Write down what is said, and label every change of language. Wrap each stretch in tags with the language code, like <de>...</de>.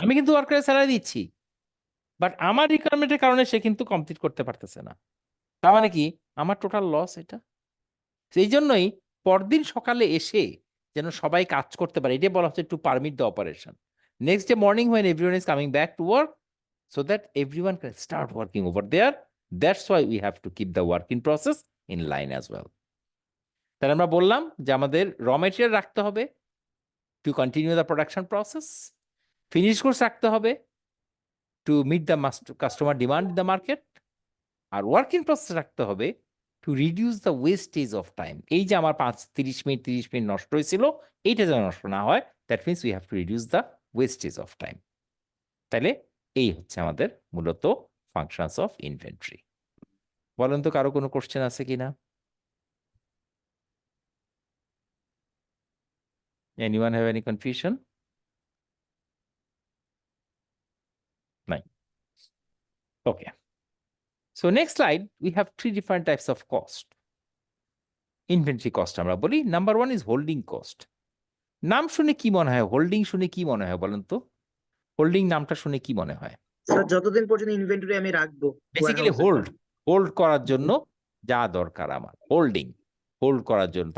<bn>আমি কিন্তু ওয়ার্কারের স্যালারি দিচ্ছি, বাট আমার রিকোয়ারমেন্টের কারণে সে কিন্তু কমপ্লিট করতে পারতেছে না। তার মানে কি আমার টোটাল লস এটা। সেই জন্যই পরদিন সকালে এসে যেন সবাই কাজ করতে পারে, এটাই বলা হচ্ছে</bn> <en>To permit the operation. Next day morning when everyone is coming back to work, so that everyone can start working over there. That's why we have to keep the working process in line as well.</en> <bn>তাহলে আমরা বললাম যে আমাদের</bn> <en>Raw material রাখতে হবে to continue the production process, finish goods রাখতে হবে to meet the customer demand in the market, আর working process রাখতে হবে to reduce the wastage of time.</en> <bn>এই যে আমার 30 মিনিট নষ্ট হয়েছিল, এইটা যেন নষ্ট না হয়,</bn> <en>That means we have to reduce the wastage of time.</en> <bn>তাহলে এই হচ্ছে আমাদের মূলত ফাংশনস অফ ইনভেন্টরি। বলেন তো কারো কোনো কোশ্চেন আছে কিনা?</bn> <en>Anyone have any confusion? No. Okay. So next slide, we have 3 different types of cost.</en> <bn>Inventory cost আমরা বলি।</bn> <en>Number 1 is holding cost.</en> <bn>নাম শুনে কি মনে হয়? হোল্ডিং শুনে কি মনে হয় বলেন তো? হোল্ডিং নামটা শুনে কি মনে হয়? স্যার যতদিন পর্যন্ত ইনভেন্টরি আমি রাখবো বেসিক্যালি হোল্ড করার জন্য যা দরকার আমার, হোল্ড করার জন্য।</bn>